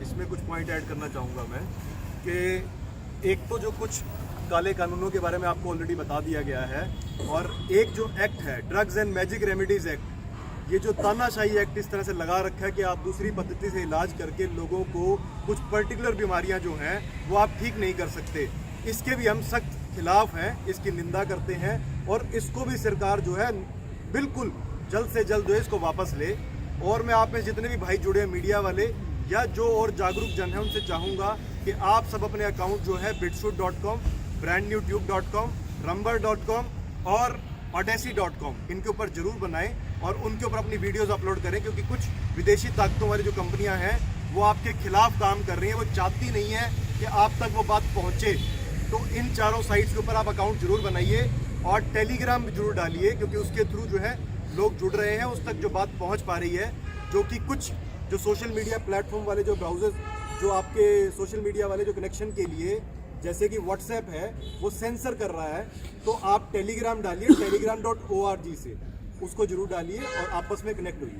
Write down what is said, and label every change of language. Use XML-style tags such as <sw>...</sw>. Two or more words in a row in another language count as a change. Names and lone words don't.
<hi>इसमें कुछ</hi> <en>point add</en> <hi>करना चाहूँगा मैं कि एक तो जो कुछ काले कानूनों के बारे में आपको ऑलरेडी बता दिया गया है, और एक जो एक्ट है ड्रग्स एंड मैजिक रेमेडीज एक्ट, ये जो तानाशाही एक्ट इस तरह से लगा रखा है कि आप दूसरी पद्धति से इलाज करके लोगों को कुछ पर्टिकुलर बीमारियां जो हैं वो आप ठीक नहीं कर सकते, इसके भी हम सख्त खिलाफ हैं, इसकी निंदा करते हैं और इसको भी सरकार जो है बिल्कुल जल्द से जल्द जो है इसको वापस ले। और मैं आप में जितने भी भाई जुड़े हैं मीडिया वाले या जो और जागरूक जन है उनसे चाहूँगा कि आप सब अपने अकाउंट जो है bitshoot.com, brandnewtube.com, rumble.com और odyssey.com इनके ऊपर जरूर बनाएं और उनके ऊपर अपनी</hi> <en>videos upload</en> <hi>करें, क्योंकि कुछ विदेशी ताकतों वाली जो कंपनियां हैं वो आपके खिलाफ काम कर रही हैं, वो चाहती नहीं है कि आप तक वो बात पहुंचे। तो इन चारों साइट्स के ऊपर आप अकाउंट जरूर बनाइए और टेलीग्राम भी जरूर डालिए, क्योंकि उसके थ्रू जो है लोग जुड़ रहे हैं, उस तक जो बात पहुंच पा रही है, जो कि कुछ जो</hi> <en>social media platform</en> <hi>वाले जो ब्राउजर्स जो आपके</hi> <en>social media</en> <hi>वाले जो कनेक्शन के लिए जैसे कि व्हाट्सएप है वो सेंसर कर रहा है, तो आप टेलीग्राम डालिए, telegram.org से उसको जरूर डालिए और आपस में कनेक्ट होइए।</hi>